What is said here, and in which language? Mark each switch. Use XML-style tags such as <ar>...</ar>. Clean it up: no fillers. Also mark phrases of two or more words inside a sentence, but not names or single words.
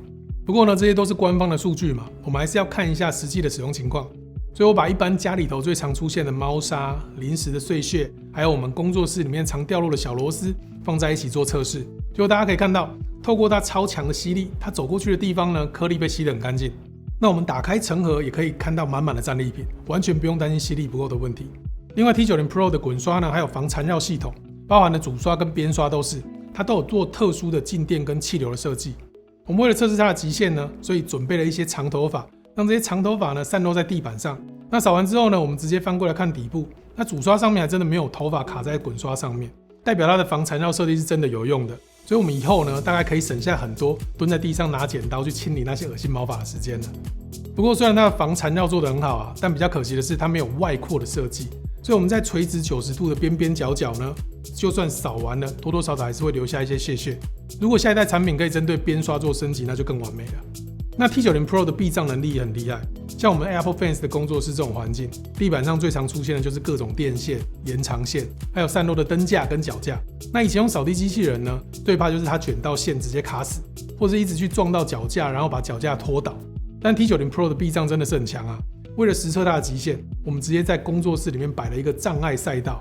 <zh>不過呢，這些都是官方的數據嘛，我們還是要看一下實際的使用情況。所以我把一般家裡頭最常出現的貓砂、零食的碎屑，還有我們工作室裡面常掉落的小螺絲放在一起做測試。結果大家可以看到，透過它超強的吸力，它走過去的地方呢，顆粒被吸得很乾淨。那我們打開成盒也可以看到滿滿的戰利品，完全不用擔心吸力不夠的問題。另外 T90 Pro 的滾刷呢，還有防纏繞系統，包含了主刷跟邊刷都是，它都有做特殊的靜電跟氣流的設計。我們為了測試它的極限呢，所以準備了一些長頭髮，讓這些長頭髮呢散落在地板上。那掃完之後呢，我們直接翻過來看底部，那主刷上面還真的沒有頭髮卡在滾刷上面，代表它的防纏繞設計是真的有用的。所以我們以後呢，大概可以省下很多蹲在地上拿剪刀去清理那些惡心毛髮的時間了。不過雖然它的防纏繞做得很好啊，但比較可惜的是它沒有外擴的設計，所以我們在垂直90度的邊邊角角呢，就算掃完了，多多少少還是會留下一些屑屑。如果下一代產品可以針对邊刷做升級，那就更完美了。那 T90 Pro 的避障能力也很厲害，像我們 Apple Fans 的工作室這種環境，地板上最常出現的就是各種電線、延長線，還有散落的燈架跟腳架。那以前用掃地機器人呢，最怕就是它捲到線直接卡死，或者一直去撞到腳架，然後把腳架拖倒。但 T90 Pro 的避障真的是很強啊！為了實測它的極限，我們直接在工作室裡面擺了一個障礙賽道。</zh>